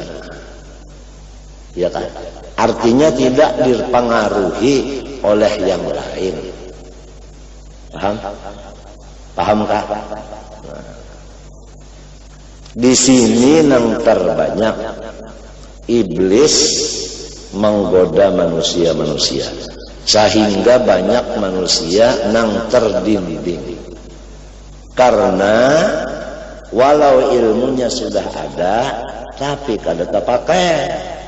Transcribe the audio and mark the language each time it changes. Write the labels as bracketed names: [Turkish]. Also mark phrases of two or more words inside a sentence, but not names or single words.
[Indonesian] Ya kan? Artinya tidak dipengaruhi oleh yang lain. Paham kah? Di sini yang terbanyak iblis menggoda manusia, sehingga banyak manusia nang terdinding. Karena walau ilmunya sudah ada, tapi kada terpakai.